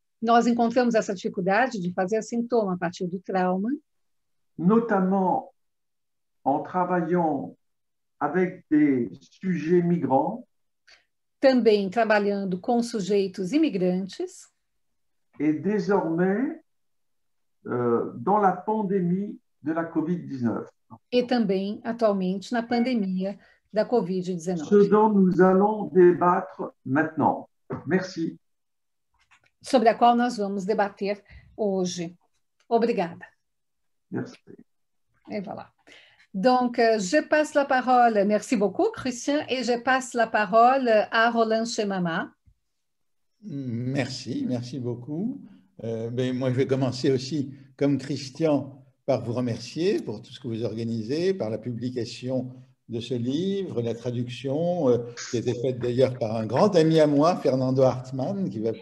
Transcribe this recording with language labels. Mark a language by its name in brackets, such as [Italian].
[Portuguese] Nós encontramos essa dificuldade de fazer sintoma a partir do trauma, [French] notamment en travaillant avec des sujets migrants. [Portuguese] Também trabalhando com sujeitos imigrantes. [French] Et désormais, dans la pandémie de la Covid-19. [Portuguese] E também, atualmente, na pandemia da Covid-19. [French] Ce dont nous allons débattre maintenant. Merci. [Portuguese] Sobre a qual nós vamos debater hoje. Obrigada. [French] Merci. Et voilà. Donc, je passe la parole, merci beaucoup Christian, et je passe la parole à Roland Chemama. Merci beaucoup. Moi, je vais commencer aussi, comme Christian, par vous remercier pour tout ce que vous organisez, par la publication de ce livre, la traduction, qui a été faite d'ailleurs par un grand ami à moi, Fernando Hartmann, qui va